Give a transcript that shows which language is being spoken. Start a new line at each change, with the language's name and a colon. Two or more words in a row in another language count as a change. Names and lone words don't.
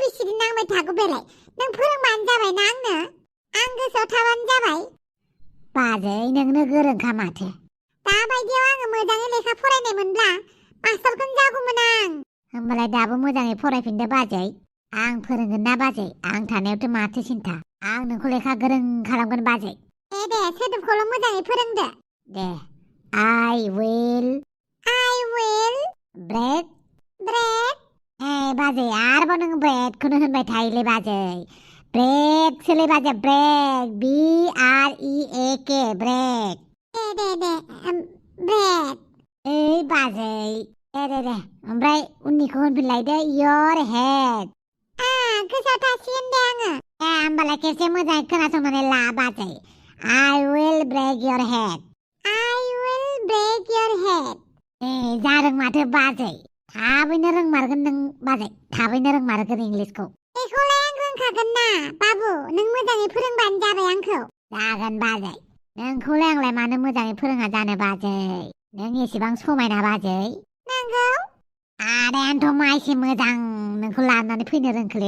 Bodo: बि सि डि नांबाय थागौ बेलाय नों फोरोंबानो जाबाय ना आंनो आं गोसोआव थाबानो जाबाय बाजै नोंनो गोरोंखा माथो दाबायदियाव आङो मोजाङै लेखा फरायनाय मोनब्ला मास्टारखौनो जागौमोन आं होमबालाय दाबो मोजाङै फरायफिनदो बाजै आं फोरोंगोन ना बाजै आं थानायावथ' माथो सिन्था आं नोंखौ लेखा गोरों खालामगोन बाजै दे सोदोबखौल' मोजाङै फोरोंदो दे
English: I will break
Bodo: बाजै आरोबाव नों ब्रेडखौनो होनबाय थायोलै बाजै ब्रेकसोलै बाजै ब्रेक BREAK ब्रेक दे ब्रेक बाजै दे ओमफ्राय उननिखौ होनफिनलायदो
English: your head
Bodo: गोसोआव थासिगोन दे आङो होमबालाय खेबसे मोजाङै खोनासंनानै ला बाजै
English: I will break your head
Bodo: जादों माथो बाजै थाबैनो रोंमारगोन नों बाजै थाबैनो रोंमारगोन इंलिसखौ बेखौलाय आं रोंखागोन ना बाबु नों मोजाङै फोरोंबानो जाबाय आंखौ जागोन बाजै नोंखौलाय आंलाय मानो मोजाङै फोरोङा जानो बाजै नों एसेबां समायना बाजै नंगौ आदायानोथ' मा एसे मोजां नोंखौ लानानै फैनो रोंखोलै